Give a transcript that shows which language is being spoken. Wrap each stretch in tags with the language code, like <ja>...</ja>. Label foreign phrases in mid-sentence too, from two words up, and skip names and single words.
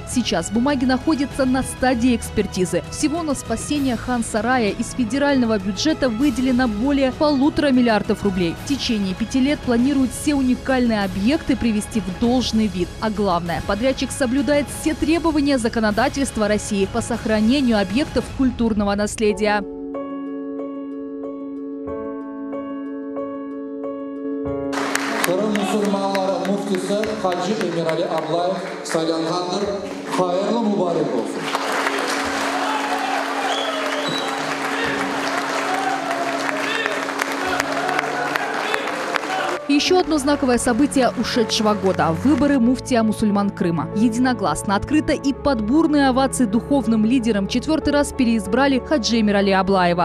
<ru>Сейчас бумаги находятся на стадии экспертизы. Всего на спасение хан-сарая из федерального бюджета выделено более 1,5 миллиарда рублей. В течение 5 лет планируют все уникальные объекты привести в должный вид. А главное, подрядчик соблюдает все требования законодательства России по сохранению объектов культурного наследия.</ru> <crh>Kırım Müslümanları muftisi Hacı Emirali Ablayev saylangandır. Hayırlı mübarek olsun.</crh> <ru>Еще одно знаковое событие ушедшего года – выборы муфтия мусульман Крыма. Единогласно, открыто и под бурные овации духовным лидером 4-й раз переизбрали Хаджи Эмирали Аблаева.</ru>